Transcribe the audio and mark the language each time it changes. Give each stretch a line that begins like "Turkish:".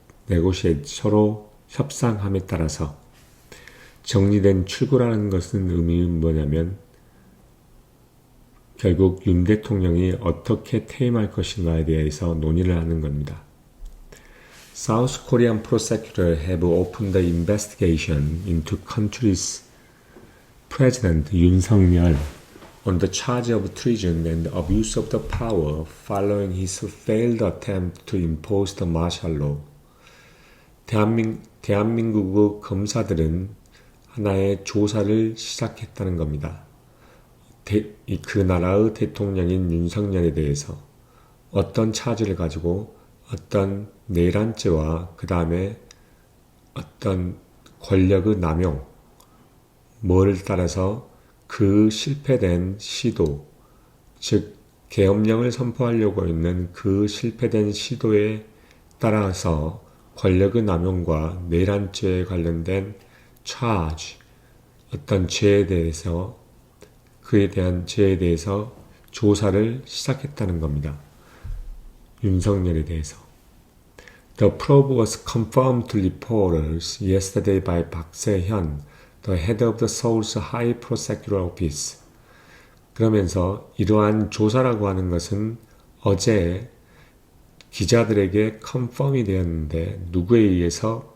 Korean: negotiate, 서로 협상함에 따라서 정리된 출구라는 것은 의미는 뭐냐면 결국 윤 대통령이 어떻게 퇴임할 것인가에 대해서 논의를 하는 겁니다.
English: South Korean prosecutors have opened the investigation into country's President Yoon Suk-yeol on the charge of treason and abuse of the power following his failed attempt to impose the martial law.
Korean: 대한민국 검사들은 하나의 조사를 시작했다는 겁니다. 그 나라의 대통령인 윤석열에 대해서 어떤 차지를 가지고 어떤 내란죄와 그 다음에 어떤 권력의 남용, 뭐를 따라서 그 실패된 시도, 즉 계엄령을 선포하려고 있는 그 실패된 시도에 따라서 권력의 남용과 내란죄에 관련된 charge, 어떤 죄에 대해서 그에 대한 죄에 대해서 조사를 시작했다는 겁니다. 윤석열에 대해서.
English: The probe was confirmed to reporters yesterday by Park Se-hyun, the head of the Seoul's High Prosecutor Office.
Korean: 그러면서 이러한 조사라고 하는 것은 어제 기자들에게 confirm이 되었는데 누구에 의해서?